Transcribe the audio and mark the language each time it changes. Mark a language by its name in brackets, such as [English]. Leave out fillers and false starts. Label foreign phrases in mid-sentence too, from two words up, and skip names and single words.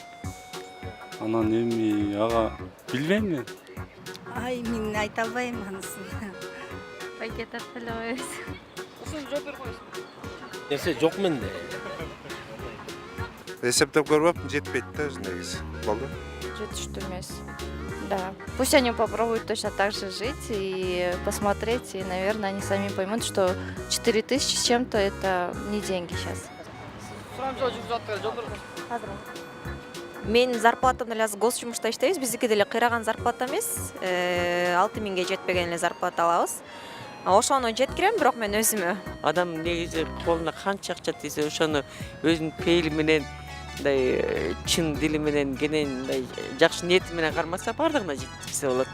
[Kyrgyz] Анан эми ага билбейм мен. Ай, мен айта албайм анысын. Пакет эле койбойбуз. Ушул жооп берип коесуз. Нерсе жок менде. Эсептеп көрбөп жетпейт да өзү негизи. Болду. Жетиштүү эмес. Да. [Russian] Пусть они попробуют точно так же жить и посмотреть, и, наверное, они сами поймут, что 4000 с чем-то это не деньги сейчас. [Kyrgyz] Сурамжоо жүрүп жатыр, жооп берип коесуз. Мен зарплатам эле гос жумушта иштейбиз. Биздики деле кыйраган зарплата эмес. 6000ге жетпеген эле зарплата алабыз. Ошону жеткирем, бирок мен өзүмө. Адам негизи колуна канча акча тийсе, ошону өзүнүн пейили менен, мындай чын дили менен, кенен мындай жакшы ниети менен кармаса, бардыгына жеткирсе болот.